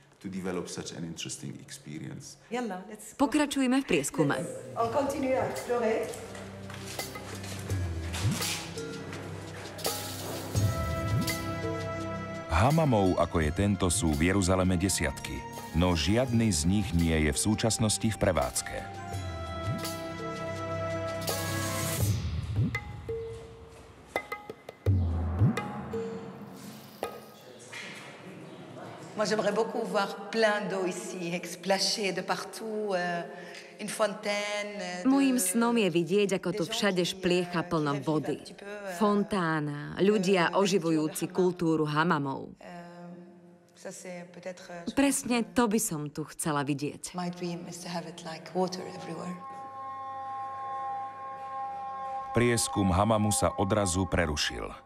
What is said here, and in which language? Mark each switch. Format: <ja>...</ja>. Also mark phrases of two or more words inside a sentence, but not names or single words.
<sk>Pokračujme v prieskume. Hamamov, ako je tento, sú v Jeruzaleme desiatky, no žiadny z nich nie je v súčasnosti v prevádzke.</sk> <fr>Moi, j'aimerais beaucoup voir plein d'eau ici, splashée de partout, une fontaine.</fr> <sk>Mojím snom je vidieť, ako tu všade špliecha plno vody. Fontána, ľudia oživujúci kultúru hamamov. Presne to by som tu chcela vidieť. Prieskum hamamu sa odrazu prerušil.</sk>